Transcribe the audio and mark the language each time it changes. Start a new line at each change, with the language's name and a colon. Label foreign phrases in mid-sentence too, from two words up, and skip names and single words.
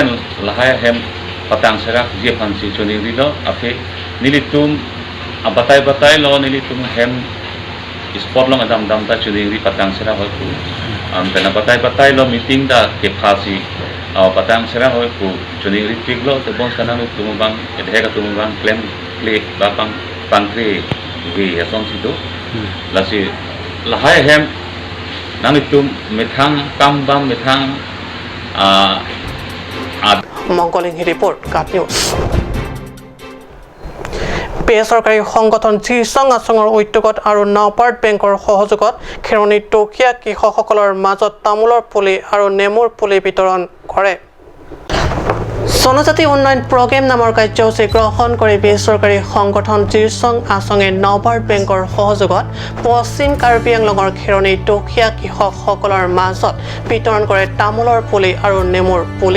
Karbi: lahaya hem patang serak je fan si choni dilo ape nilitum abatai lo nilitum hem sport long adam dam ta choni ri patang serak hoy ku pena batai lo meeting da ke phasi patang serak hoy ku choni ri pig lo te bon kana tum bang edhe ka tum bang claim play ba pang pangre ge yason sido lasi lahai hem nanitum methang kambam methang
Assamese: মংগলিং ৰিপৰ্ট কাট নিউজ বেচৰকাৰী সংগঠন চিৰচঙাচঙৰ উদ্যোগত আৰু নাবাৰ্ড বেংকৰ সহযোগত খেৰণিত দুখীয়া কৃষকসকলৰ মাজত তামোলৰ পুলি আৰু নেমুৰ পুলি বিতৰণ কৰে জনজাতি উন্নয়ন প্ৰগ্ৰেম নামৰ কাৰ্যসূচী গ্ৰহণ কৰি বেচৰকাৰী সংগঠন জিৰচং আছঙে নবাৰ্ড বেংকৰ সহযোগত পশ্চিম কাৰ্বি আংলঙৰ খেৰণী দুখীয়া কৃষকসকলৰ মাজত বিতৰণ কৰে তামোলৰ পুলি আৰু নেমুৰ পুলি।